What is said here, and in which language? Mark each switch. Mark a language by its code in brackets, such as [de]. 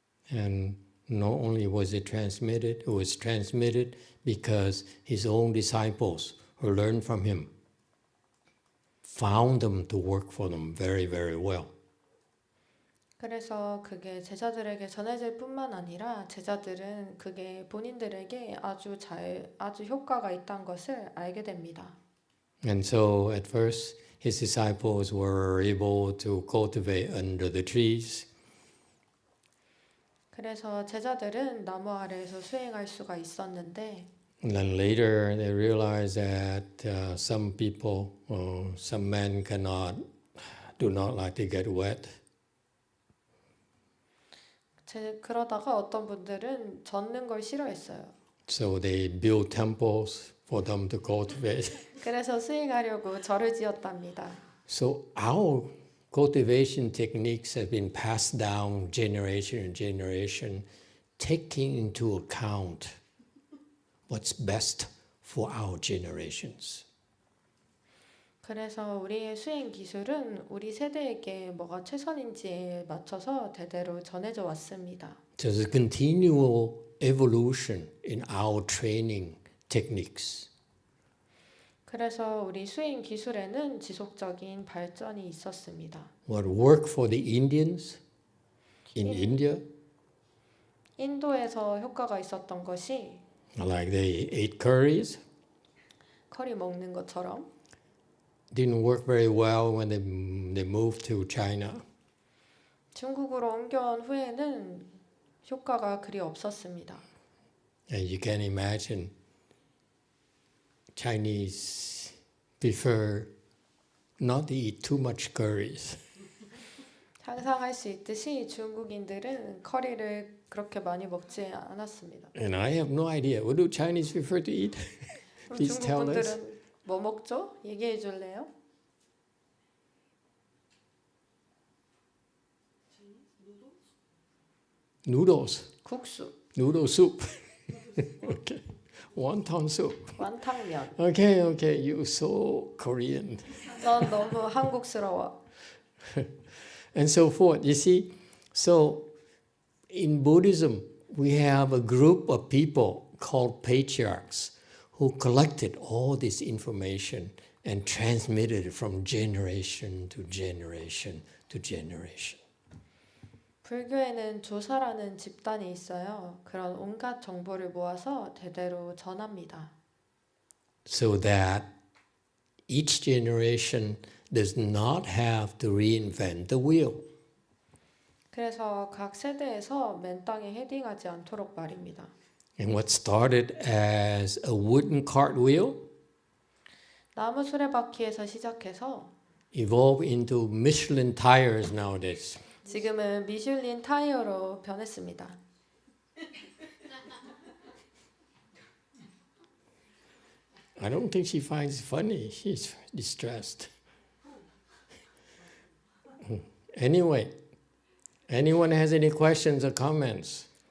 [en] And not only was it was transmitted because his own disciples who learned from him found them to work for them very, very well. [ko] 그래서 그게 제자들에게 전해질 뿐만 아니라 제자들은 그게 본인들에게 아주 효과가 있다는 것을 알게 됩니다. [en] And so at first his disciples were able to cultivate under the trees. [ko] 그래서 제자들은 나무 아래에서 수행할 수가 있었는데 [en] And then later they realized that some people, some men do not like to get wet. [ko] 그러다가 어떤 분들은 젖는 걸 싫어했어요. [en] So they built temples for them to cultivate. [ko] 그래서 수행하려고 절을 지었답니다. [en] So our cultivation techniques have been passed down generation and generation, taking into account what's best for our generations. [ko] 그래서 우리의 수행 기술은 우리 세대에게 뭐가 최선인지에 맞춰서 대대로 전해져 왔습니다. [en] So there's a continual evolution in our training techniques. [ko] 그래서 우리 수행 기술에는 지속적인 발전이 있었습니다. [en] What worked for the Indians in India, [ko] 인도에서 효과가 있었던 것이 [en] like they ate curries, [ko] 커리 먹는 것처럼 [en] didn't work very well when they moved to China. [ko] 중국으로 옮겨온 후에는 효과가 그리 없었습니다. [en] And you can imagine Chinese prefer not to eat too much curries. [ko] 상상할 수 있듯이 중국인들은 커리를 그렇게 많이 먹지 않았습니다. [en] And I have no idea. What do Chinese prefer to eat? Please [ko] 중국 [en] tell us. [ko] 분들은 뭐 먹죠? 얘기해 줄래요? [en] Noodles. [ko] 국수. [en] Noodle soup. Okay. Wonton soup. [ko] 완탕면. [en] Okay, okay, you so Korean. [ko] 넌 너무 한국스러워. [en] And so forth. You see, so in Buddhism, we have a group of people called patriarchs who collected all this information and transmitted it from generation to generation to generation. [ko] 불교에는 조사라는 집단이 있어요. 그런 온갖 정보를 모아서 대대로 전합니다. [en] So that each generation does not have to reinvent the wheel. [ko] 그래서 각 세대에서 맨 땅에 헤딩하지 않도록 말입니다. [en] And what started as a wooden cartwheel [ko] 나무 수레바퀴에서 시작해서 [en] evolved into Michelin tires nowadays. [ko] 지금은 미슐린 타이어로 변했습니다. [en] I don't think she finds it funny. She's distressed. Anyway, anyone has any questions or comments?